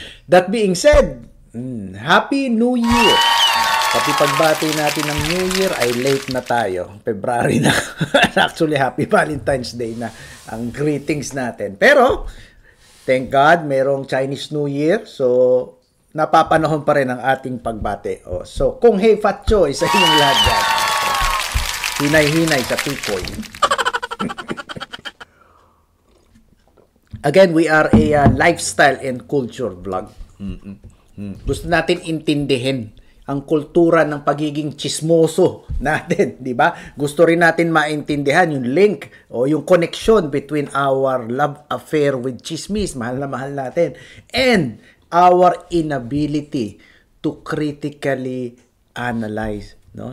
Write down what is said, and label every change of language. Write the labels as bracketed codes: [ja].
[en] That being said, Happy New Year! [tl] Pati pagbati natin ng New Year ay late na tayo. February na. [en] Actually, Happy Valentine's Day na ang greetings natin. Pero, thank God, merong Chinese New Year. [tl] So, napapanahon pa rin ang ating pagbate. So, kung hey Fat Choy sa inyong lahat dyan. Hinay-hinay sa Picoy. [en] Again, we are a lifestyle and culture vlog. [tl] Gusto natin intindihin ang kultura ng pagiging chismoso natin, di ba? Gusto rin natin maintindihan yung [en] link o yung connection between our love affair with chismis, [tl] mahal na mahal natin, [en] and our inability to critically analyze, no?